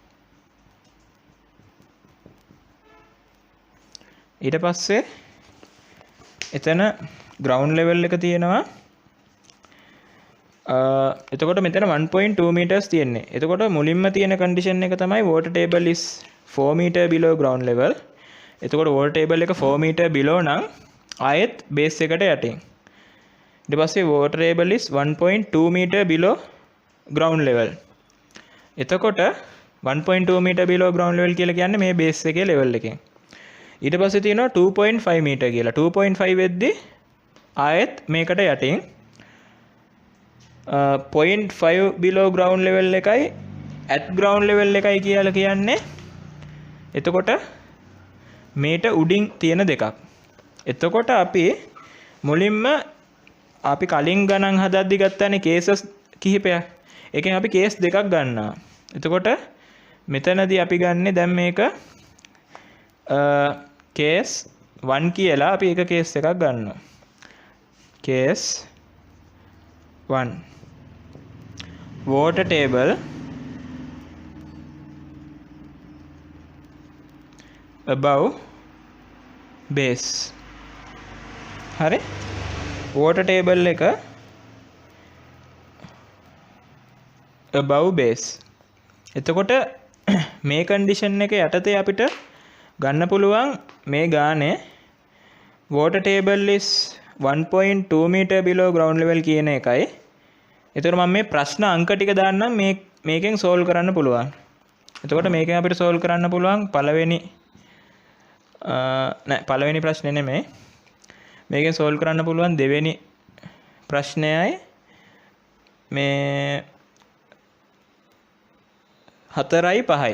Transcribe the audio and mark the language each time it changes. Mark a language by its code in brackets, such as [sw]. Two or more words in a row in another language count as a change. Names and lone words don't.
[si] ඊට පස්සේ එතන [en] ground level [si] එක තියෙනවා. එතකොට මෙතන 1.2 meters තියෙන්නේ. එතකොට මුලින්ම තියෙන condition එක තමයි [en] water table is 4 meter below ground level. [si] එතකොට [en] water table [si] එක [en] 4 meter below [si] නම් ආයෙත් base එකට යටින්. ඊට පස්සේ [en] water table is 1.2 meter below ground level. [si] එතකොට [en] 1.2 meter below ground level [si] කියලා කියන්නේ මේ base එකේ level එකෙන්. ඊට පස්සේ තියෙනවා 2.5 meter කියලා. 2.5 වෙද්දී ආයෙත් මේකට යටින් [en] 0.5 below ground level [si] එකයි [en] at ground level [si] එකයි කියලා කියන්නේ. එතකොට මේට උඩින් තියෙන දෙකක්. එතකොට අපි මුලින්ම අපි කලින් ගණන් හදද්දි ගත්තානේ කේසස් කිහිපයක්. ඒකෙන් අපි කේස් දෙකක් ගන්නවා. එතකොට මෙතනදී අපි ගන්නෙ දැන් මේක කේස් 1 කියලා අපි එක කේස් එකක් ගන්නවා. කේස් 1. [en] water table above base. [si] හරි [en] water table [si] එක [en] above base. [si] එතකොට මේ condition එක යටතේ අපිට ගන්න පුළුවන් මේ ගානේ [en] water table is 1.2 meter below ground level [si] කියන එකයි. එතකොට මම මේ ප්‍රශ්න අංක ටික දාන්නම් මේකෙන් solve කරන්න පුළුවන්. එතකොට මේකෙන් අපිට solve කරන්න පුළුවන් පළවෙනි ප්‍රශ්නේ නෙමෙයි. මේකෙන් solve කරන්න පුළුවන් දෙවෙනි ප්‍රශ්නයයි මේ 4යි 5යි.